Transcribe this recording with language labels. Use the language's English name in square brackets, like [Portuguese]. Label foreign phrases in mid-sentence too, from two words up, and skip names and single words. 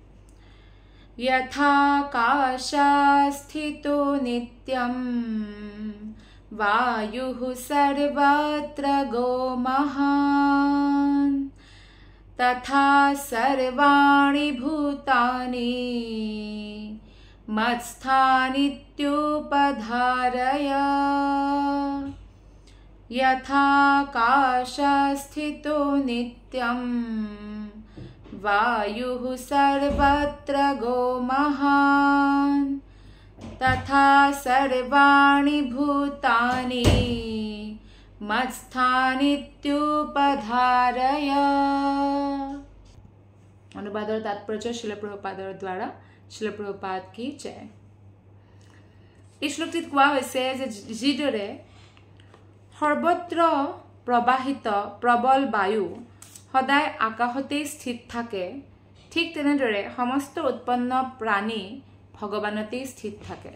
[Sanskrit] যথাকাশস্থিতো নিত্যম বায়ুঃ সৰ্বত্ৰ গোমহান তথা সৰ্বাণি ভূতানি মৎস্থানিত্যুপধারয় यथाकाशस्थितो नित्यं वायुः सर्वत्र गोमहान् तथा सर्वाणि भूतानि मत्स्थानित्युपधारय। [Assamese] অনুবাদৰ তাৎপৰ্য শিল প্ৰভুপাদৰ দ্বাৰা। শিল প্ৰভুপাদ কি জয়। এই শ্লোকটিত কোৱা হৈছে যে যিদৰে সৰ্বত্ৰ প্ৰবাহিত প্ৰবল বায়ু সদায় আকাশতে স্থিত থাকে, ঠিক তেনেদৰে সমস্ত উৎপন্ন প্ৰাণী ভগৱানতে স্থিত থাকে।